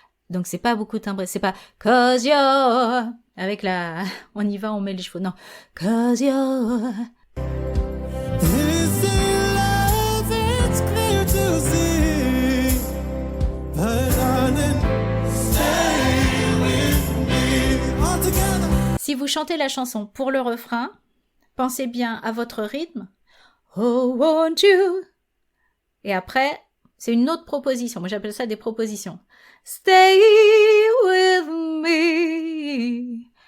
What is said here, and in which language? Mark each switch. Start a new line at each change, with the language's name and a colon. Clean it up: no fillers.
French: Donc c'est pas beaucoup timbré, c'est pas
English: 'cause you're...
French: Avec la... On y va, on met les chevaux. Non.
English: 'Cause you're... This is love, it's clear to see. But darling, stay with me. All together.
French: Si vous chantez la chanson pour le refrain, pensez bien à votre rythme.
English: Oh, won't you?
French: Et après, c'est une autre proposition. Moi, j'appelle ça des propositions.
English: Stay with me.